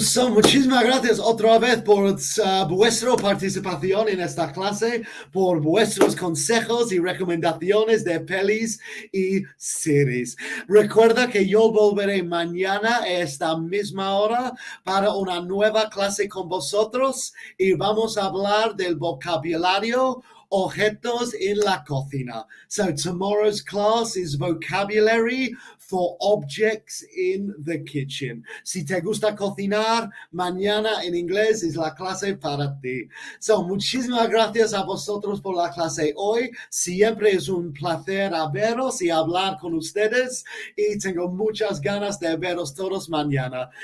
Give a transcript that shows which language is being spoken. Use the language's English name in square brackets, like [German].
[Spanish] Muchísimas gracias otra vez por vuestra participación en esta clase, por vuestros consejos y recomendaciones de pelis y series. Recuerda que yo volveré mañana a esta misma hora para una nueva clase con vosotros y vamos a hablar del vocabulario, objetos en la cocina. [English] So tomorrow's class is vocabulary for objects in the kitchen. [Spanish] Si te gusta cocinar, mañana en inglés es la clase para ti. So, muchísimas gracias a vosotros por la clase hoy. Siempre es un placer veros y hablar con ustedes y tengo muchas ganas de veros todos mañana.